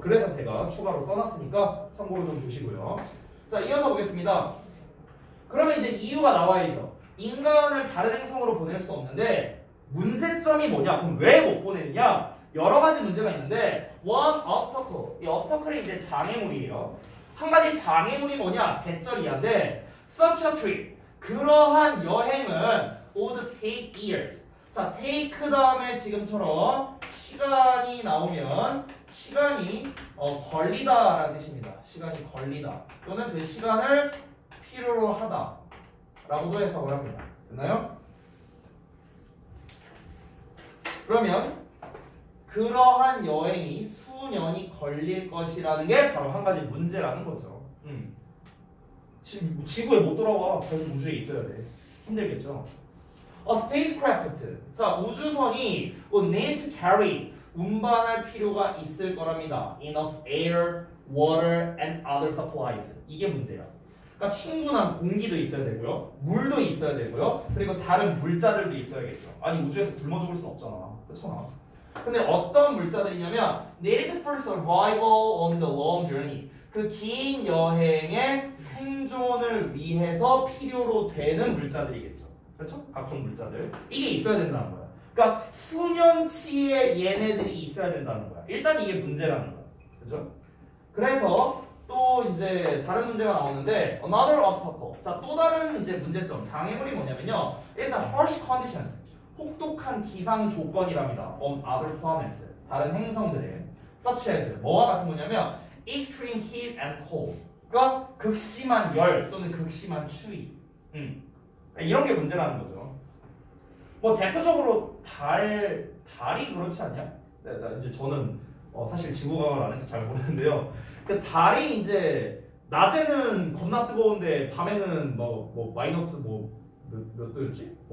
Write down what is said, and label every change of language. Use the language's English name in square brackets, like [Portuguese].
[Korean] 그래서 제가 추가로 써놨으니까 참고로 좀 보시고요. 자, 이어서 보겠습니다. 그러면 이제 이유가 나와야죠. 인간을 다른 행성으로 보낼 수 없는데 문제점이 뭐냐? 그럼 왜 못 보내느냐? 여러 가지 문제가 있는데 [English] one obstacle. [Korean] 이 obstacle이 이제 장애물이에요. 한 가지 장애물이 뭐냐? [English] 대절이야인데 such a trip. [Korean] 그러한 여행은 [English] would take years. [Korean] 자, take 다음에 지금처럼 시간이 나오면 시간이 걸리다라는 뜻입니다. 시간이 걸리다. 또는 그 시간을 필요로 하다 라고도 해석을 합니다. 됐나요? 그러면 그러한 여행이 수년이 걸릴 것이라는 게 바로 한 가지 문제라는 거죠. 지구에 못 돌아와. 계속 우주에 있어야 돼. 힘들겠죠. [English] A spacecraft. 자, [Korean] 우주선이 [English] would need to carry. [Korean] 운반할 필요가 있을 거랍니다. [English] Enough air, water, and other supplies. [Korean] 이게 문제야. 그러니까 충분한 공기도 있어야 되고요. 물도 있어야 되고요. 그리고 다른 물자들도 있어야겠죠. 아니, 우주에서 굶어 죽을 순 없잖아. 그렇잖아. 근데 어떤 물자들이냐면 [English] needed for survival on the long journey. [Korean] 그 긴 여행의 생존을 위해서 필요로 되는 물자들이겠죠. 그렇죠? 각종 물자들. 이게 있어야 된다는 거야. 그러니까 수년치의 얘네들이 있어야 된다는 거야. 일단 이게 문제라는 거야. 그죠? 그래서 또 이제 다른 문제가 나오는데 [English] another obstacle. [Korean] 자, 또 다른 이제 문제점, 장애물이 뭐냐면요. [English] It's a harsh conditions. [Korean] 혹독한 기상 조건이랍니다. [English] on other planets. [Korean] 다른 행성들의 [English] such as [Korean] 뭐와 같은 거냐면 [English] extreme heat and cold. [Korean] 그러니까 극심한 열 또는 극심한 추위. 이런 게 문제라는 거죠. 뭐 대표적으로 달이 그렇지 않냐? 이제 저는 사실 지구과학을 안 해서 잘 모르는데요. 그 달이 이제 낮에는 겁나 뜨거운데 밤에는 뭐 마이너스 몇 도였지?